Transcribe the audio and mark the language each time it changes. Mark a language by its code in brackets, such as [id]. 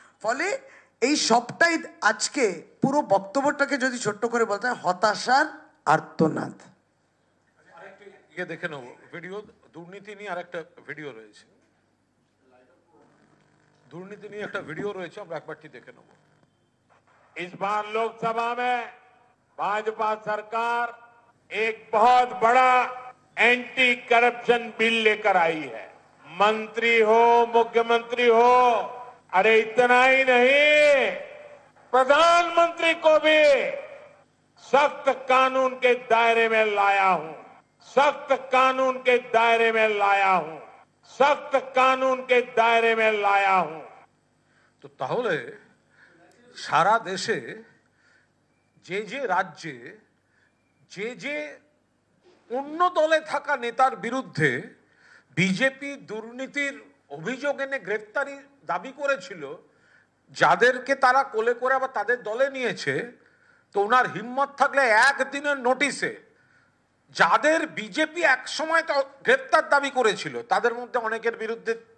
[bn] ফলে এই সবটাই আজকে পুরো বক্তব্যটাকে যদি ছোট্ট করে বলতে হয়, হতাশার আর্তনাদ। ইয়ে দেখে নেবো ভিডিও, দুর্নীতি নিয়ে আরেকটা ভিডিও রয়েছে, দুর্নীতি নিয়ে একটা ভিডিও রয়েছে, আমরা একবারটি দেখে নেব। [hi] इस बार लोकसभा में भाजपा सरकार एक बहुत बड़ा एंटी करप्शन बिल लेकर आई है। मंत्री हो, मुख्यमंत्री हो, अरे इतना ही नहीं, प्रधानमंत्री को भी सख्त कानून के दायरे में लाया हूं, सख्त कानून के दायरे में लाया हूं, सख्त कानून के दायरे में लाया हूं। [bn] তো তাহলে সারা দেশে যে যে রাজ্যে যে যে অন্য দলে থাকা নেতার বিরুদ্ধে বিজেপি দুর্নীতির অভিযোগ এনে গ্রেফতারি দাবি করেছিল, যাদেরকে তারা কোলে করে আবার তাদের দলে নিয়েছে, তো ওনার হিম্মত থাকলে একদিনের নোটিশে যাদের বিজেপি একসময় তো গ্রেফতার দাবি করেছিল তাদের মধ্যে অনেকের বিরুদ্ধে